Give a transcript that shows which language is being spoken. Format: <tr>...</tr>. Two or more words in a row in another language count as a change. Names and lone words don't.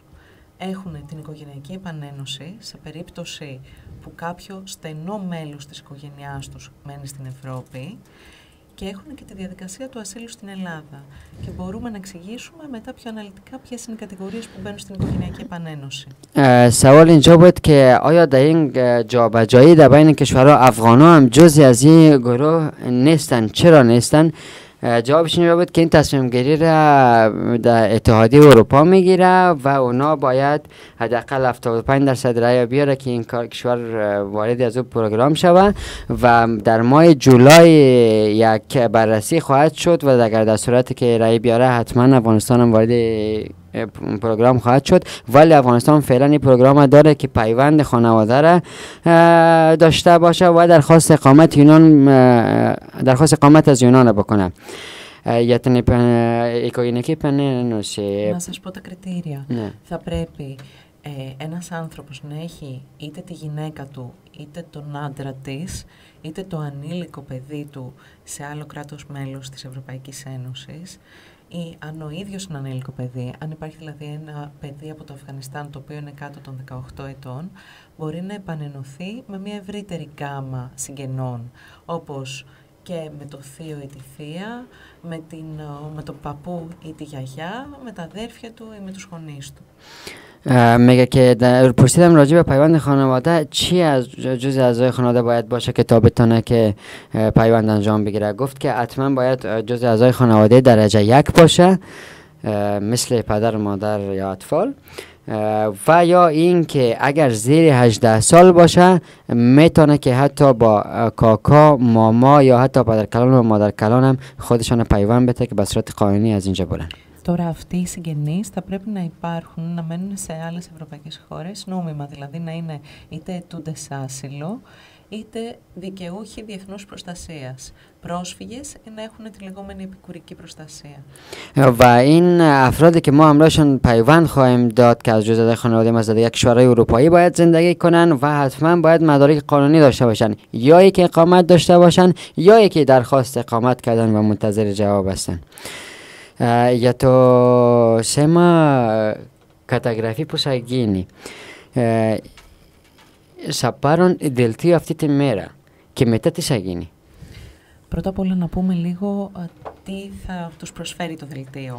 <el>Έχουν την οικογενειακή επανένωση σε περίπτωση που κάποιο στενό μέλος της οικογένειάς τους μένει στην Ευρώπη, και έχουν και τη διαδικασία του ασύλου στην Ελλάδα. Και μπορούμε να εξηγήσουμε μετά πιο αναλυτικά ποιες είναι οι κατηγορίες που μπαίνουν στην οικογενειακή επανένωση.</el> <fa>سوال اینجا بود که آیا در این جابجایی در بین کشورها افغان‌ها هم جزئی از این گروه نیستن؟ چرا نیستن؟ جوابش این بود که این تصمیم گیری را در اتحادیه اروپا میگیره و اونا باید حداقل 75% رای بیاره که این کشور وارد از اون پروگرام شود و در ماه جولای یک بررسی خواهد شد و اگر در صورتی که رای بیاره حتما افغانستان هم وارد پروگرام خواهد شد. ولی افغانستان فعلا این پروگرام داره که پیوند خانواده را داشته باشه و درخواست اقامت از یونان بکنه.</fa> <el>Για την οικογενειακή επανένωση. Να σας πω τα κριτήρια. Ναι. Θα πρέπει ένας άνθρωπος να έχει είτε τη γυναίκα του, είτε τον άντρα της, είτε το ανήλικο παιδί του σε άλλο κράτος μέλος της Ευρωπαϊκής Ένωσης, ή αν ο ίδιος είναι ανήλικο παιδί, αν υπάρχει δηλαδή ένα παιδί από το Αφγανιστάν το οποίο είναι κάτω των 18 ετών, μπορεί να επανενωθεί με μια ευρύτερη γκάμα συγγενών, όπως και με το θείο ή τη θεία, με τον παππού ή τη γιαγιά, με τα αδέρφια του ή με τους γονείς του.</el> <fa>میگه که پرسیدم راجع به پیوند خانواده چی از جز اعضای خانواده باید باشه که تا بتونه که پیوند انجام بگیره. گفت که حتما باید جز اعضای خانواده درجه 1 باشه، مثل پدر و مادر یا اطفال، و یا این که اگر زیر 18 سال باشه میتونه که حتی با کاکا، ماما یا حتی پدرکلان و مادرکلان هم خودشان پیوند بده که به صورت قانونی از اینجا برن.</fa> <el>Τώρα αυτοί οι συγγενείς θα πρέπει να υπάρχουν, να μένουν σε άλλες ευρωπαϊκές χώρες, νόμιμα δηλαδή, να είναι είτε αιτούντες άσυλο, είτε δικαιούχοι διεθνούς προστασίας. Πρόσφυγες ή να έχουν τη λεγόμενη επικουρική προστασία.</el> <fa>و این افرادی که ما همراهشون پیوند خواهیم داد که از جزء خانواده ما از یک کشورهای اروپایی باید زندگی کنن و حتما باید مدارک قانونی داشته باشن، یا اینکه اقامت داشته باشن یا اینکه درخواست اقامت کردن و منتظر جواب هستن.</fa> <el>Για το θέμα καταγραφή που θα γίνει, θα πάρουν δελτίο αυτή τη μέρα και μετά τι θα γίνει? Πρώτα απ' όλα να πούμε λίγο τι θα τους προσφέρει το δελτίο.</el>